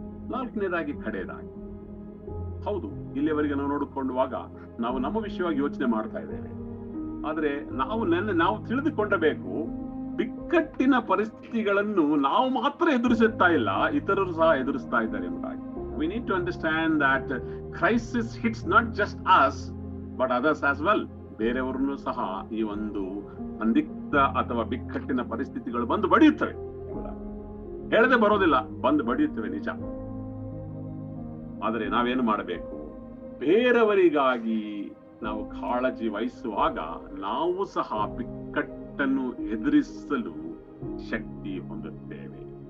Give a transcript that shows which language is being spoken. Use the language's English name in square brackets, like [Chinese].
[Kannada] ನಾಲ್ಕನೇದಾಗಿ ಕಡೆಯದಾಗಿ, ಹೌದು, ಇಲ್ಲಿಯವರೆಗೆ ನಾವು ನೋಡಿಕೊಳ್ಳುವಾಗ ನಾವು ನಮ್ಮ ವಿಷಯವಾಗಿ ಯೋಚನೆ ಮಾಡ್ತಾ ಇದ್ದೇವೆ, ಆದ್ರೆ ನಾವು ತಿಳಿದುಕೊಳ್ಳಬೇಕು, ಬಿಕ್ಕಟ್ಟಿನ ಪರಿಸ್ಥಿತಿಗಳನ್ನು ನಾವು ಮಾತ್ರ ಎದುರಿಸುತ್ತಾ ಇಲ್ಲ, ಇತರರು ಸಹ ಎದುರಿಸ್ತಾ ಇದ್ದಾರೆ ಎಂಬುದಾಗಿ. [English] We need to understand that crisis hits not just us but others as well. [Kannada] ಬೇರೆಯವರನ್ನು ಸಹ ಈ ಒಂದು ಸಂದಿಗ್ಧ ಅಥವಾ ಬಿಕ್ಕಟ್ಟಿನ ಪರಿಸ್ಥಿತಿಗಳು ಬಂದು ಬಡಿಯುತ್ತವೆ. ಹೇಳದೆ ಬರೋದಿಲ್ಲ, ಬಂದು ಬಡಿಯುತ್ತವೆ, ನಿಜ. ಆದರೆ ನಾವೇನು ಮಾಡಬೇಕು? ಬೇರೆಯವರಿಗಾಗಿ ನಾವು ಕಾಳಜಿ ವಹಿಸುವಾಗ ನಾವು ಸಹ ಬಿಕ್ಕಟ್ಟನ್ನು ಎದುರಿಸಲು ಶಕ್ತಿ ಹೊಂದುತ್ತೇವೆ.